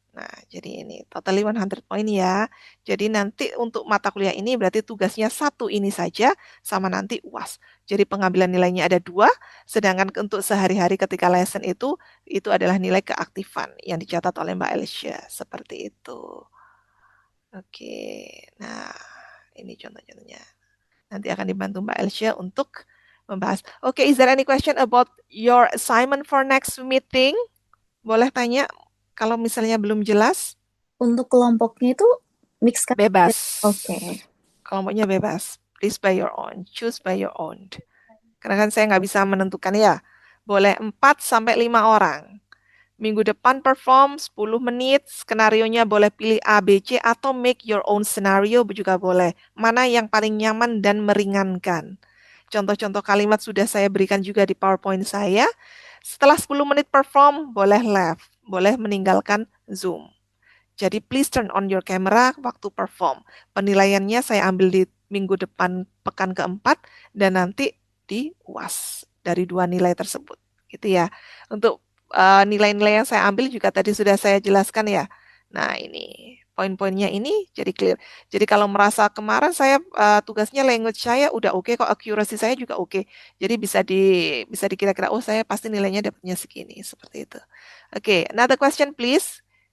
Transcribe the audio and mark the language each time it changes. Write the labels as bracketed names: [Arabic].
[Indonesian] Nah, jadi ini totally 100 poin ya. Jadi nanti untuk mata kuliah ini berarti tugasnya 1 ini saja sama nanti UAS. Jadi pengambilan nilainya ada 2, sedangkan untuk sehari-hari ketika lesson itu adalah nilai keaktifan yang dicatat oleh Mbak Alicia. Seperti itu. Oke, nah ini contoh-contohnya. Nanti akan dibantu Mbak Alicia untuk membahas. [English] Oke, is there any question about your assignment for next meeting? [Indonesian] Boleh tanya kalau misalnya belum jelas. Untuk kelompoknya itu mix kan? Bebas. Oke. Kelompoknya bebas. [English] Please by your own. Choose by your own. [Indonesian] Karena kan saya nggak bisa menentukan ya. Boleh 4 sampai 5 orang. Minggu depan perform 10 menit. Skenarionya boleh pilih A, B, C atau [English] make your own scenario [Indonesian] juga boleh. Mana yang paling nyaman dan meringankan. Contoh-contoh kalimat sudah saya berikan juga di PowerPoint saya. Setelah 10 menit perform, boleh left, boleh meninggalkan Zoom. Jadi [English] please turn on your camera [Indonesian] waktu perform. Penilaiannya saya ambil di minggu depan pekan keempat dan nanti di UAS dari 2 nilai tersebut. Gitu ya. Untuk nilai-nilai yang saya ambil juga tadi sudah saya jelaskan ya. Nah ini poin-poinnya ini jadi clear. Jadi kalau merasa kemarin saya tugasnya language saya udah oke kok, accuracy saya juga oke. Jadi bisa dikira-kira oh saya pasti nilainya dapatnya segini seperti itu. [English] Oke, another question please.